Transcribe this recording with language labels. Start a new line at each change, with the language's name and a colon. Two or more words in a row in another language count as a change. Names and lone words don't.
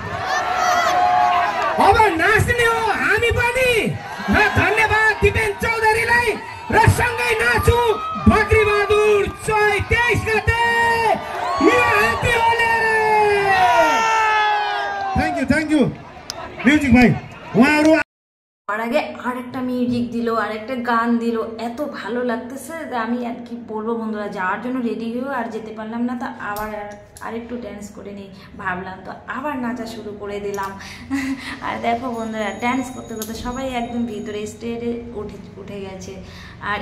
Nepali: अब नाच्ने हो हामी पनि, र धन्यवाद दिपेन चौधरीलाई, र सँगै नाचु बकरी बहादुर 23 गते ह्यापी होली।
English: thank you music
Nepali: भाइ, उहाँहरु
Bangla: আর আগে আরেকটা মিউজিক দিল, আরেকটা গান দিল, এত ভালো লাগতেছে যে আমি আর কি বলবো বন্ধুরা। যাওয়ার জন্য রেডি হয়েও আর যেতে পারলাম না, তো আরেকটু ড্যান্স করে নিই ভাবলাম, তো আবার নাচা শুরু করে দিলাম। আর দেখো বন্ধুরা, ড্যান্স করতে করতে সবাই একদম ভিতরে স্টেজে উঠে গেছে।